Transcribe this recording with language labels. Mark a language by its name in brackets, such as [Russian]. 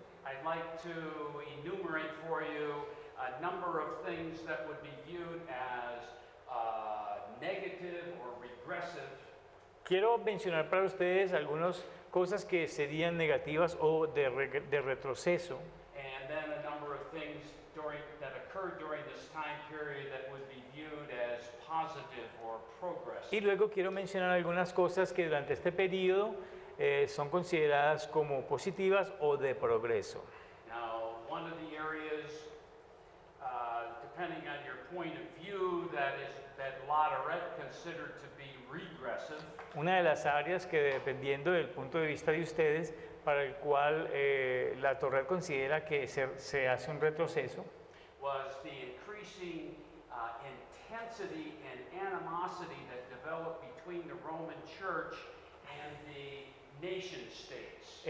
[English] I'd like to enumerate for you a number of things that would be viewed as negative or regressive. [Spanish] quiero mencionar para ustedes algunas cosas que serían negativas o de retroceso. [English] And then a number of things that occurred during this time period that would be viewed as positive or progressive. [Spanish] Y luego quiero mencionar algunas cosas que durante este periodo son consideradas como positivas o de progreso. [English] Now, one of the areas, depending on your point of view, that Latoret considered to be regressive, [Spanish] Una de las áreas que dependiendo del punto de vista de ustedes, para el cual la Torre considera que se hace un retroceso, [English] was the increasing intensity and animosity that developed between the Roman Church and the nation states.